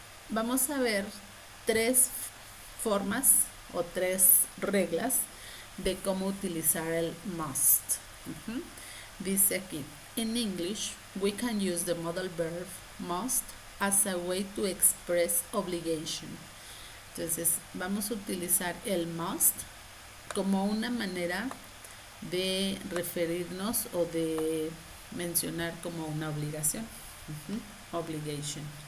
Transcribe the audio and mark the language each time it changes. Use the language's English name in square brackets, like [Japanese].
[Spanish] Vamos a ver 3 formas o 3 reglas de cómo utilizar el must. Dice aquí, [English] in English, we can use the modal verb must as a way to express obligation. [Spanish] Entonces, vamos a utilizar el must como una manera de referirnos o de mencionar como una obligación. Obligation.